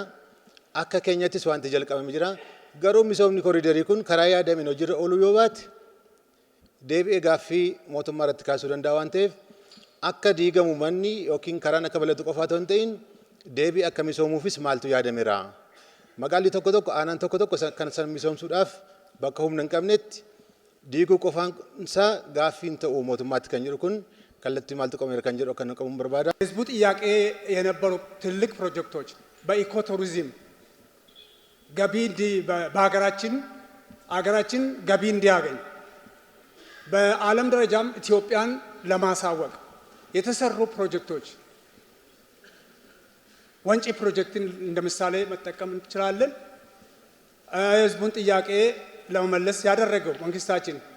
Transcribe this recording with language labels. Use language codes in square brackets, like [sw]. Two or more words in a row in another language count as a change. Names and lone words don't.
[om] Akka keenyattis wanti jalqabame jira. Garuu misoomni koriidarii kun karaa yaadameen hojiirra ooluu yoo baate deebi'ee gaaffii mootummaa irratti kaasuu danda'a waan ta'eef akka diigamu manni yookiin karaan akka bal'atu qofaa ta'uu hin ta'in deebii akka misoomuufis maaltu yaadameera. Magaalli tokko tokko aanaan tokko tokko kan san misoomsuudhaaf bakka humna hin qabnetti diiguu qofaan isaa gaaffii hin ta'u mootummaatti kan jedhu kun kallattii maaltu qabeera kan jedhu akka qabuun barbaada. [am] ህዝቡ ጥያቄ የነበሩ ትልቅ ፕሮጀክቶች በኢኮቱሪዝም ገቢ በሀገራችን ገቢ እንዲያገኝ በዓለም ደረጃም ኢትዮጵያን ለማሳወቅ የተሰሩ ፕሮጀክቶች ወንጪ ፕሮጀክትን እንደ ምሳሌ መጠቀም እንችላለን። ህዝቡን ጥያቄ ለመመለስ ያደረገው መንግስታችን